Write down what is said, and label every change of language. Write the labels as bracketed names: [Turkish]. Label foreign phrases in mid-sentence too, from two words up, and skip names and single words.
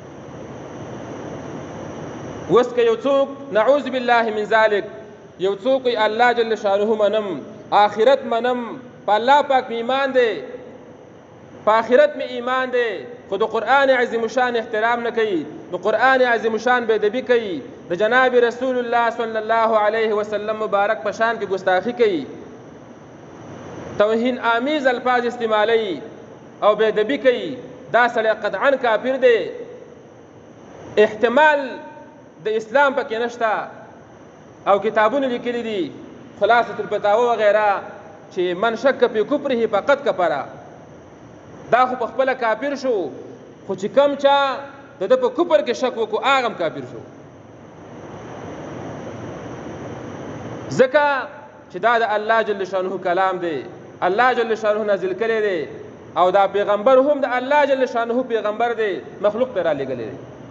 [Pashto] اوس که یو څوک [Arabic] نعوذ بالله من ذلک [Pashto] یو څوک [Arabic] الله جل شانه [Pashto] منم، آخرت منم، په الله پاک می ایمان دی، په آخرت می ایمان دی، خو د قرآن عظیم الشان احترام نه کوي، د قرآن عظیم الشان بے ادبي کوي، د جناب رسول الله [Arabic] صلی الله علیه وسلم [Pashto] مبارک په شان کې ګستاخی کوي، توهین آمیز الفاظ استعمالوي او بے ادبي کوي، دا سړی قطعا کافر دی. احتمال د اسلام پکې نشته او کتابونه لیکلي دي خلاصة الفتاوی وغیرہ چې [Arabic] من شک فی کفره فقط کفره، [Pashto] دا خو په خپل کافر شو، خو چې کم چا د په کفر کې شک وکړو هغه هم کافر شو. ځکه چې دا د [Arabic] الله جل شانه [Pashto] کلام دی، [Arabic] الله جل شانه [Pashto] نازل کړی دی، او دا پیغمبر هم د [Arabic] الله جل شانه [Pashto] پیغمبر دی، مخلوق ته را لېږلی دی.